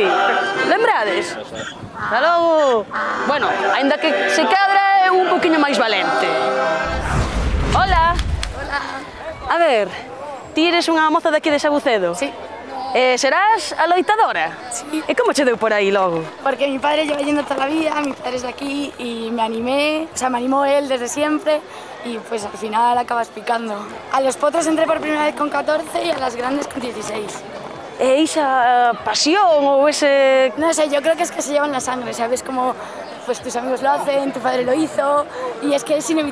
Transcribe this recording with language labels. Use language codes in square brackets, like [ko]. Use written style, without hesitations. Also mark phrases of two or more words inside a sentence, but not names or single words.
[gl] Lembrades? Hasta logo. Bueno, aínda que se cadra é un poquinho máis valente. [es] Hola. Hola. [gl] A ver, ti eres unha moza daqui de Sabucedo? [es] Sí. [gl] Serás aloitadora? [es] Sí. [gl] E como che deu por aí logo? [es] Porque mi padre lleva yendo toda la vida, mi padre es de aquí y me animé, o sea, me animó él desde siempre y pues al final acabas picando. A los potros entré por primera vez con 14 y a las grandes con 16. [gl] E esa pasión ou ese... [es] No sé, yo creo que es que se llevan la sangre, ¿sabes? Como pues tus amigos lo hacen, tu padre lo hizo y es que es inevitable.